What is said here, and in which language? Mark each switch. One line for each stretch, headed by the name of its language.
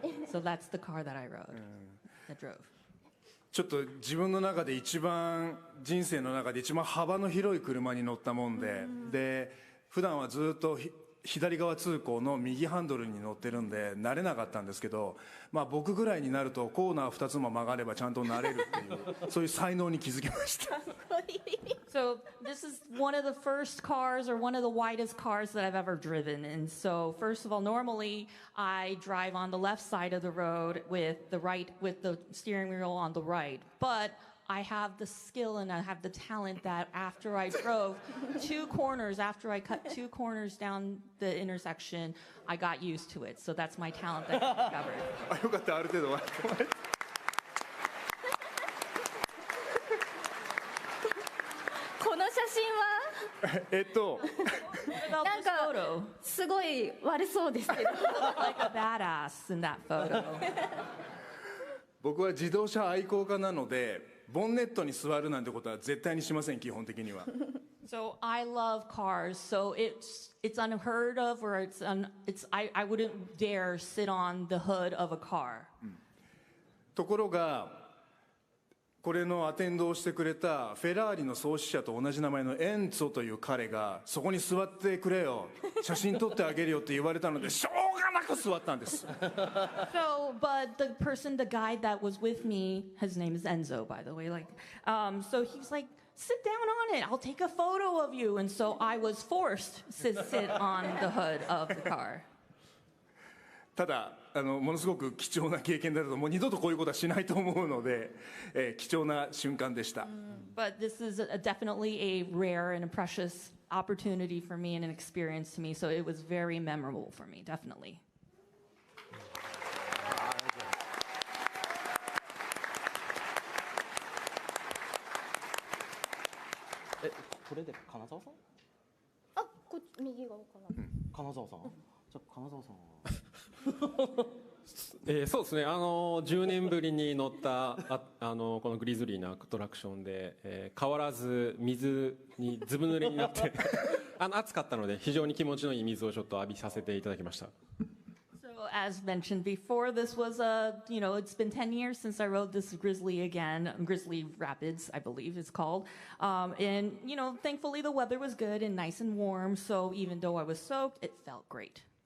English: So that's the car that I rode, that drove.
Japanese: ちょっと自分の中で人生の中で一番幅の広い車に乗ったもんで、で普段はずっと左側通行の右ハンドルに乗ってるんで慣れなかったんですけど、まあ、僕ぐらいになるとコーナー2つも曲がればちゃんと慣れるっていうそういう才能に気づきました。
English: So this is one of the first cars or one of the widest cars that I've ever driven. And so first of all, normally I drive on the left side of the road with the steering wheel on the right. But I have the skill and I have the talent that after I drove after I cut 2 corners down the intersection, I got used to it. So that's my talent that I discovered.
Japanese: あ、よかった、ある程度は。この写真は
English: About
Japanese: なん
English: this
Japanese: か
English: photo,
Japanese: すごい悪そうですけど
English: like a badass in that photo.
Japanese: 僕は自動車愛好家なのでボンネットに座るなんてことは絶対にしません、基本的には。
English: So I love cars. So it's unheard of, or I wouldn't dare sit on the hood of a car.
Japanese: ところがこれのアテンドをしてくれたフェラーリの創始者と同じ名前のエンツォという彼がそこに座ってくれよ、写真撮ってあげるよって言われたのでしょうがなく座ったんです。
English: So, but the guy that was with me, his name is Enzo, by the way. So he's like, sit down on it. I'll take a photo of you. And so I was forced to sit on the hood of the car.
Japanese: ただものすごく貴重な経験だと、もう二度とこういうことはしないと思うので、貴重な瞬間でした。
English: But this is definitely a rare and a precious opportunity for me and an experience to me. So it was very memorable for me, definitely.
Japanese: これで金沢さん？あ、右側かな。金沢さん？じゃあ金沢さんは。そうですね、10年ぶりに乗ったこのグリズリーなアトラクションで、変わらず水にずぶ濡れになって暑かったので非常に気持ちのいい水をちょっと浴びさせていただきました。
English: So as mentioned before, this was it's been 10 years since I rode this Grizzly Rapids, I believe it's called. And thankfully the weather was good and nice and warm, so even though I was soaked, it felt great.